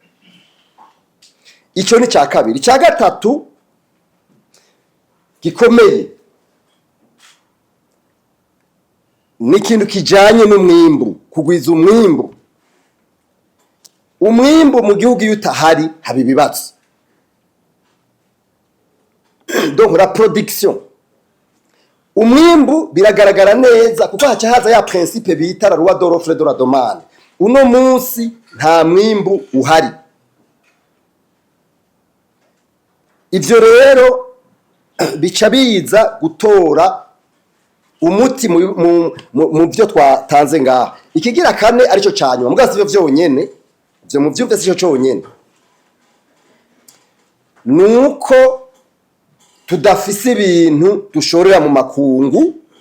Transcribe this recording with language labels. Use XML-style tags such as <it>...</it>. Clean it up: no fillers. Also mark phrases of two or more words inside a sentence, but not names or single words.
<rn>Ico ni ca kabiri. Ca gatatu gikomeye ni ikintu kijanye n'umwimbu, kugwiza umwimbu. Umwimbu mu gihugu yutahari haba ibibazo.</rn> <fr>Donc la production</fr> <rn>umwimbu biragaragara neza kuko haca haza ya</rn> <fr>principe bita la loi de l'offre et de la demande.</fr> <rn>Uno munsi nta mwimbu uhari. Ivyo rero bica biza gutora umuti mu byo twatanze ngaha. Ikigira kane arico cyanyuma mugasi byo vyonyene byo mu byumve sico cyonyene nuko tudafise ibintu dushorera mu makungu.</rn>